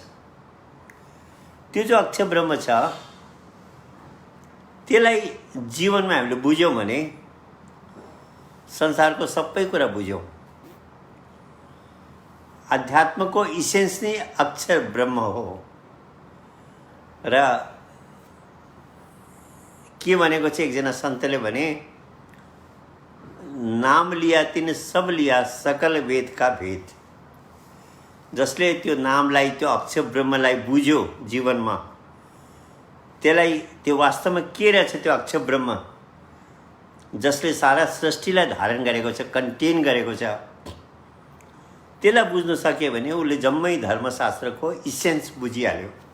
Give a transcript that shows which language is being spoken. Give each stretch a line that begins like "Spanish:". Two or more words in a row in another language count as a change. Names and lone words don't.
Nepali: त्यो जो अक्षर ब्रह्म छ त्यसलाई जीवनमा हामीले बुझ्यौँ भने संसारको सबै कुरा बुझ्यौँ। अध्यात्मको इसेन्स नै अक्षर ब्रह्म हो। र के भनेको चाहिँ एकजना सन्तले भने,
Hindi: नाम लिया तिन सब लिया सकल वेद का भेद।
Nepali: जसले त्यो नामलाई, त्यो अक्षर ब्रह्मलाई बुझ्यो जीवनमा, त्यसलाई त्यो वास्तवमा के रहेछ त्यो अक्षर ब्रह्म, जसले सारा सृष्टिलाई धारण गरेको छ, कन्टेन गरेको छ, त्यसलाई बुझ्न सक्यो भने उसले जम्मै धर्मशास्त्रको इसेन्स बुझिहाल्यो।